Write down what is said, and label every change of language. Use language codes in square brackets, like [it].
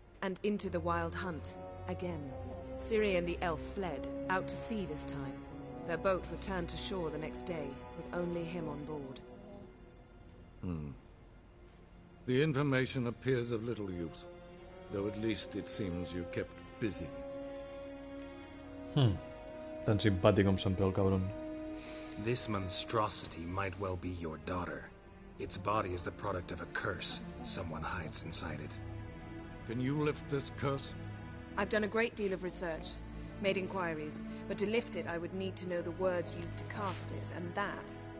[en] And into the Wild Hunt, again. Ciri and the elf fled, out to sea this time. Their boat returned to shore the next day, with only him on board. The information appears of little use, though at least it seems you kept busy. [ca] Tan simpàtic com sempre, el cabron. [en] This monstrosity might well be your daughter. Its body is the product of a curse someone hides inside it. Can you lift this curse? I've done a great deal of research, made inquiries, but to lift it I would need to know the words used to cast it, and that...